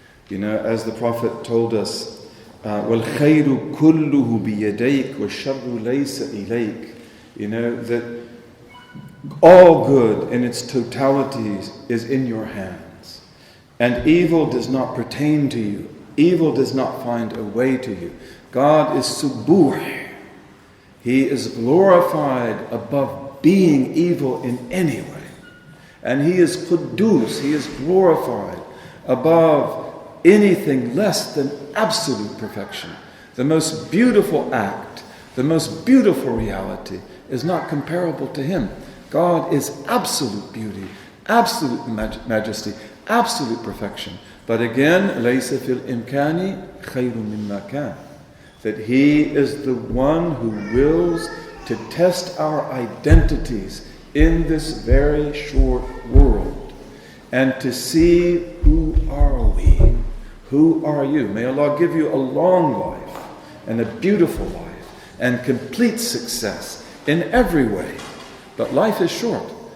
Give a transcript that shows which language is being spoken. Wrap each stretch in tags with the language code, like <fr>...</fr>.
<en>As the Prophet told us,</en> <ar>وَالْخَيْرُ كُلُّهُ بِيَدَيْكَ وَالشَّرُّ لَيْسَ إِلَيْكَ.</ar> <en>That all good in its totality is in your hands. And evil does not pertain to you. Evil does not find a way to you. God is subuh. He is glorified above being evil in any way. And He is quddus. He is glorified above anything less than absolute perfection. The most beautiful act, the most beautiful reality is not comparable to Him. God is absolute beauty, absolute majesty, absolute perfection. But again,</en> <ar>لَيْسَ فِي الْإِمْكَانِ خَيْرٌ مِمَّا كَانَ.</ar> <en>That He is the one who wills to test our identities in this very short world and to see who are we, who are you. May Allah give you a long life and a beautiful life and complete success in every way. But life is short.</en>